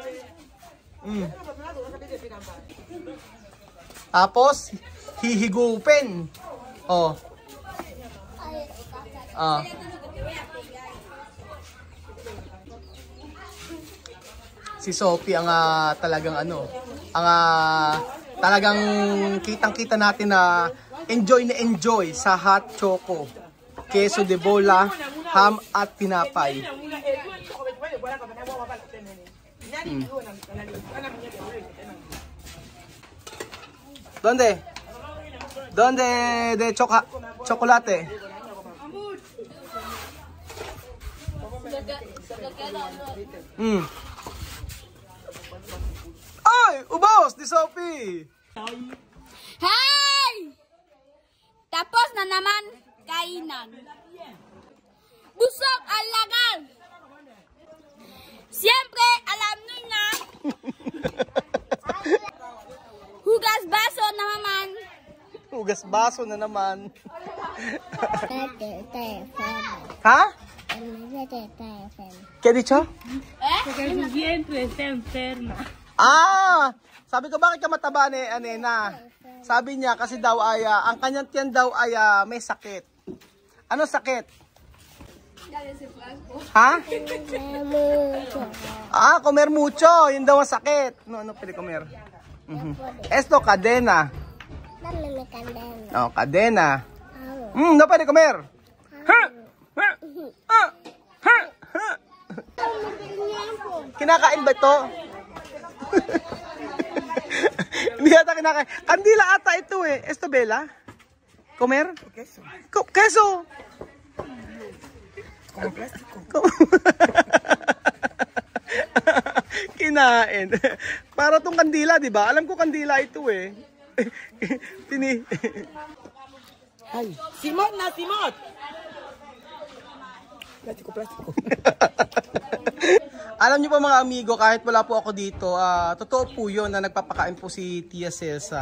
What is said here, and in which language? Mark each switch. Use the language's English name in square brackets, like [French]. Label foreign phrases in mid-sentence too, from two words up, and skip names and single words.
[Filipino] Tapos, hihigupin. Oh. Si Sophie ang talagang talagang kitang-kita natin na enjoy sa [English] hot choco, [Spanish] queso de bola, [Filipino] ham at tinapay. [Spanish] Donde de chocolate? [Filipino] Ay, ubos ni Sophie. Hey! Tapos na naman kainan. Busog ang lagal. Siyempre, alam nyo na. Hugas baso na naman. Hugas baso na naman. Ha? [Spanish] ¿Qué ha dicho? Porque su vientre está enferma. [Filipino] Sabi ko bakit ka mataba ni Nena? Sabi niya kasi daw ay ang kanyang tiyan daw ay may sakit. Ano sakit? Ha? [Spanish] Comer mucho. [Filipino] Yun daw ang sakit. Ano pwede comer? [Spanish] Esto, cadena. Oh, cadena. [Filipino] No pwede comer. Kinakain ba ito? Hindi ata kinakain. Kandila ata ito eh. Esto, Bella? Comer? Queso. Queso! [Spanish] Como plástico. [Filipino] Kinain. Para tong kandila, di ba? Alam ko kandila ito eh. Ay, Simot na, Simot! [Spanish] Plástico. [Filipino] Alam niyo po mga amigo, kahit wala po ako dito, totoo po yun na nagpapakain po si Tia Celsa.